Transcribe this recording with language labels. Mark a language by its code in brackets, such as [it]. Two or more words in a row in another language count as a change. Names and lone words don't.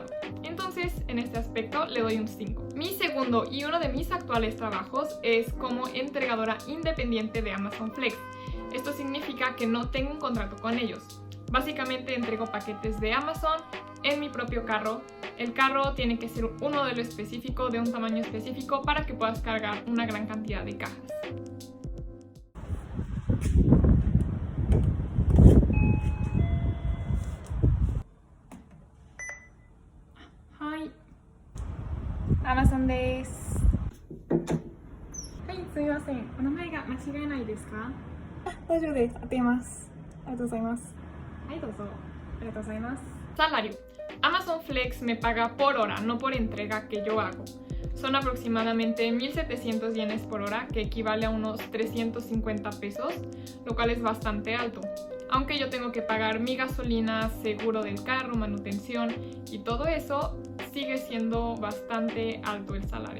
[es] Entonces, en este aspecto le doy un 5. Mi segundo y uno de mis actuales trabajos es como entregadora independiente de Amazon Flex. Esto significa que no tengo un contrato con ellos. Básicamente entrego paquetes de Amazon en mi propio carro. El carro tiene que ser un modelo específico, de un tamaño específico, para que puedas cargar una gran cantidad de cajas. [en] Hi. [ja] Amazon です。はい、すみません。お名前が間違いないですか？大丈夫です。当てます。ありがとうございます。はい、どうぞ。ありがとうございます。Salario. [es] Amazon Flex me paga por hora, no por entrega que yo hago. Son aproximadamente 1,700 yenes por hora, que equivale a unos 350 pesos, lo cual es bastante alto. Aunque yo tengo que pagar mi gasolina, seguro del carro, manutención y todo eso, sigue siendo bastante alto el salario.